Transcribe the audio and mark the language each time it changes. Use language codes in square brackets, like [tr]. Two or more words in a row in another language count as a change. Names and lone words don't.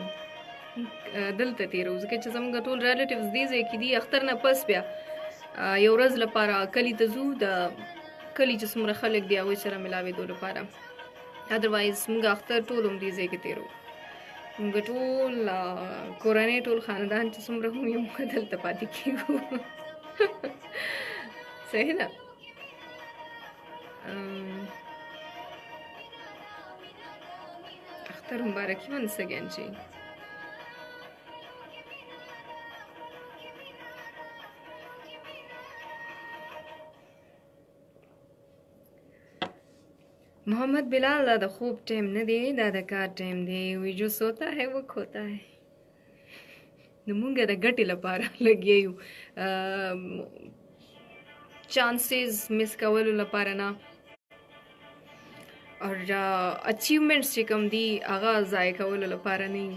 [ps] دلته تیرو ځکه چې زموږ ټول ریلیټیوز دې ځای کې دي اختر نه پس بیا یو ورځ لپاره کلي ته ځو د کلي چې څومره خلک دي هغوی سره ملاوېدو لپاره ادروایز موږ اختر ټول هم دې ځای کې تیرو موږ ټول کورنۍ ټول خاندان چې څومره هم یو موږ دلته پاتې کېږو صحیح ده اختر مبارکی [en] once again [ps] جی محمد بلال دا خوب ٹائم نه دی دا د کار ټایم دی وی [ur] جو سوتا ہے وہ کھوتا ہے [ps] نو مونږ د ګټې لپاره لګیا یو [en] chances miss [ps] کولو لپاره نه और अचीवमेंट्स چې کوم دي هغه ضایع کولو لپاره نه وي.